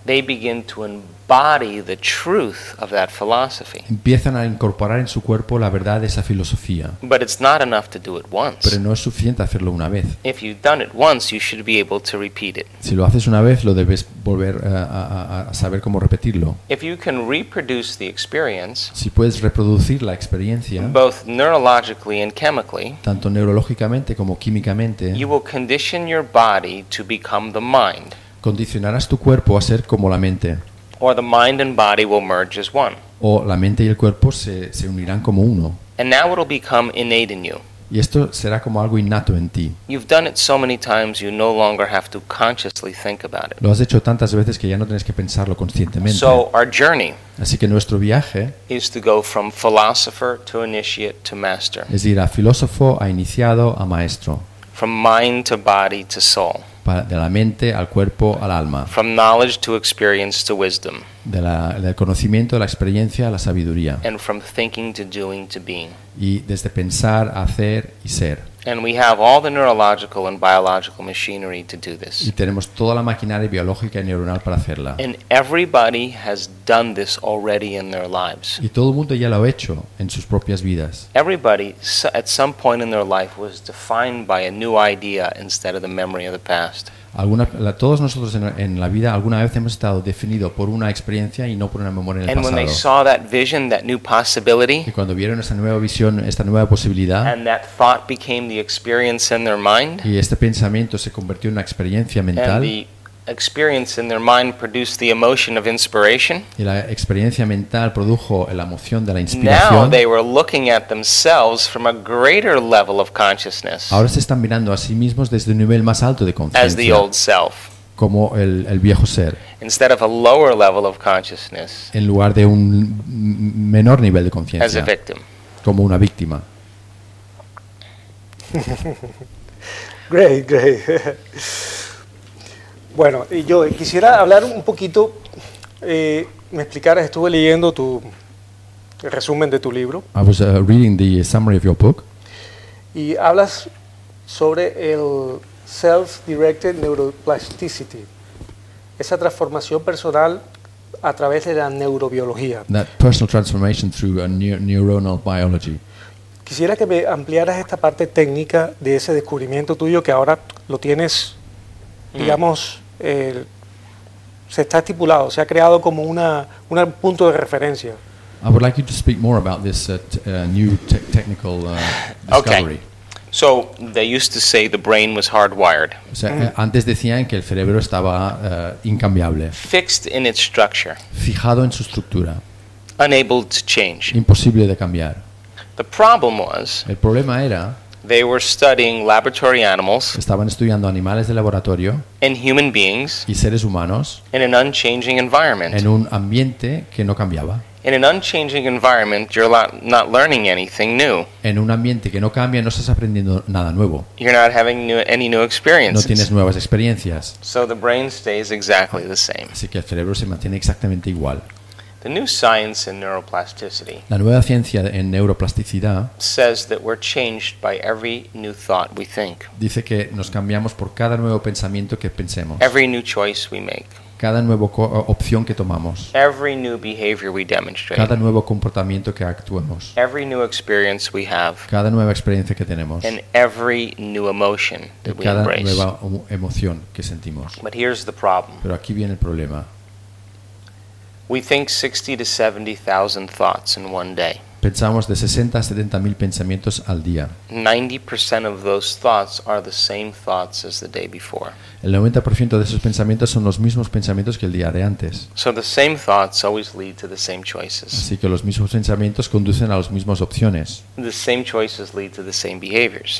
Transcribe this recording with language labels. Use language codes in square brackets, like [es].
[en] They begin to embody the truth of that philosophy. [es] Empiezan a incorporar en su cuerpo la verdad de esa filosofía. [en] But it's not enough to do it once. [es] Pero no es suficiente hacerlo una vez. [en] If you've done it once, you should be able to repeat it. [es] Si lo haces una vez, lo debes volver a saber cómo repetirlo. [en] If you can reproduce the experience, [es] si puedes reproducir la experiencia, [en] both neurologically and chemically, [es] tanto neurológicamente como químicamente, [en] you will condition your body to become the mind. [es] Condicionarás tu cuerpo a ser como la mente. [en] Or the mind and body will merge as one. [es] O la mente y el cuerpo se unirán como uno. [en] And now it'll become innate in you. [es] Y esto será como algo innato en ti. [en] You've done it so many times you no longer have to consciously think about it. [es] Lo has hecho tantas veces que ya no tienes que pensarlo conscientemente. [en] So our journey. [es] Así que nuestro viaje [en] is to go from philosopher to initiate to master. [es] Es ir a filósofo, a iniciado, a maestro. [en] From mind to body to soul. [es] De la mente al cuerpo al alma. [en] From knowledge to experience to wisdom. [es] Del conocimiento, la experiencia, la sabiduría. [en] And from thinking to doing to being. [es] Y desde pensar, hacer y ser. [en] And we have all the neurological and biological machinery to do this. [es] Y tenemos toda la maquinaria biológica y neuronal para hacerla. [en] And everybody has done this already in their lives. [es] Y todo el mundo ya lo ha hecho en sus propias vidas. [en] Everybody at some point in their life was defined by a new idea instead of the memory of the past. [es] Todos nosotros en la vida alguna vez hemos estado definidos por una experiencia y no por una memoria del pasado. [en] And when they saw that vision, that new possibility, [es] y cuando vieron esta nueva visión, esta nueva posibilidad, [en] and that thought became the experience in their mind, [es] y este pensamiento se convirtió en una experiencia mental, [en] and the experience in their mind produced the emotion of inspiration, [es] y la experiencia mental produjo la emoción de la inspiración. [en] Now they were looking at themselves from a greater level of consciousness. [es] Ahora se están mirando a sí mismos desde un nivel más alto de conciencia. [en] As the old self. [es] Como el viejo ser. [en] Instead of a lower level of consciousness. [es] En lugar de un menor nivel de conciencia. [en] As a victim. [es] Como una víctima. [en] Great, great. [es] Bueno, yo quisiera hablar un poquito, me explicaras, estuve leyendo tu el resumen de tu libro. [en] I was reading the summary of your book. [es] Y hablas sobre el self-directed neuroplasticity, esa transformación personal a través de la neurobiología. [en] That personal transformation through a neuronal biology. [es] Quisiera que me ampliaras esta parte técnica de ese descubrimiento tuyo que ahora lo tienes, digamos... se está estipulado, se ha creado como un punto de referencia. [en] I would like you to speak more about this new technical discovery. Okay. So they used to say the brain was hardwired. [es] O sea, antes decían que el cerebro estaba incambiable. [en] Fixed in its structure. [es] Fijado en su estructura. [en] Unable to change. [es] Imposible de cambiar. [en] The problem was. [es] El problema era. [en] They were studying laboratory animals. [es] Estaban estudiando animales de laboratorio. [en] And human beings. [es] Y seres humanos. [en] In an unchanging environment. [es] En un ambiente que no cambiaba. [en] In an unchanging environment, you're not learning anything new. [es] En un ambiente que no cambia, no estás aprendiendo nada nuevo. [en] You're not having any new experiences. [es] No tienes nuevas experiencias. [en] So the brain stays exactly the same. [es] Así que el cerebro se mantiene exactamente igual. [en] The new science in neuroplasticity. [es] La nueva ciencia en neuroplasticidad [en] says that we're changed by every new thought we think. [es] Dice que nos cambiamos por cada nuevo pensamiento que pensemos. [en] Every new choice we make. [es] Cada nueva opción que tomamos. [en] Every new behavior we demonstrate. [es] Cada nuevo comportamiento que actuemos. [en] Every new experience we have. [es] Cada nueva experiencia que tenemos. [en] And every new emotion that we embrace. [es] Cada nueva emoción que sentimos. [en] But here's the problem. [es] Pero aquí viene el problema. [en] We think 60,000 to 70,000 thoughts in one day. [es] Pensamos de 60 a 70,000 pensamientos al día. [en] 90% of those thoughts are the same thoughts as the day before. [es] El 90% de esos pensamientos son los mismos pensamientos que el día de antes. [en] So the same thoughts always lead to the same choices. [es] Así que los mismos pensamientos conducen a las mismas opciones. [en] The same choices lead to the same behaviors.